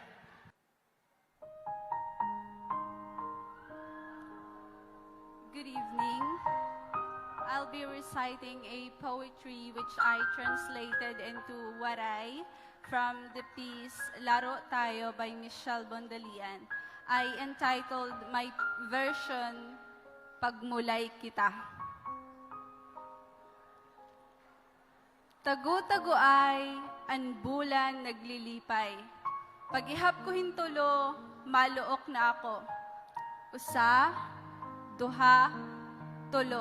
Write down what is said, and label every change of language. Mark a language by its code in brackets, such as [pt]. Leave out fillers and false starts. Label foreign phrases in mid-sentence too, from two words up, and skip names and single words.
[en] Good evening. I'll be reciting a poetry which I translated into Waray from the piece Laro Tayo by Michelle Bondalian. I entitled my version, [war] Pagmulay Kita. Tagu-taguay, ang bulan naglilipay. Pag-ihap ko hintulo, maluok na ako. Usa, duha, tulo.